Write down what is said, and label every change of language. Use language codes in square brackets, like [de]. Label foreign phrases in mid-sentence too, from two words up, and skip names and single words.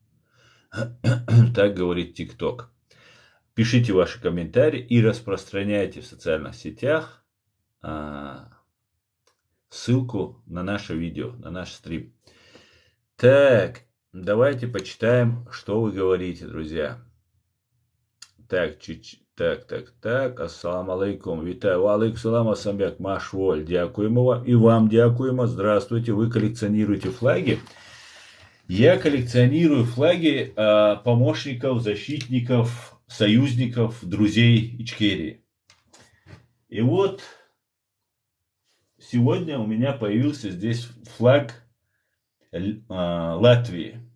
[ru] Пишите ваши комментарии и распространяйте в социальных сетях ссылку на наше видео, на наш стрим. Так, давайте почитаем, что вы говорите, друзья. Так, [ar] السلام عليكم, вітаю, عليكم السلام, [ce] асамбяк, маш воль, [uk] дякуємо вам, и вам дякуємо, [ru] здравствуйте, вы коллекционируете флаги. Я коллекционирую флаги помощников, защитников, союзников, друзей Ичкерии. И вот сегодня у меня появился здесь флаг Латвии.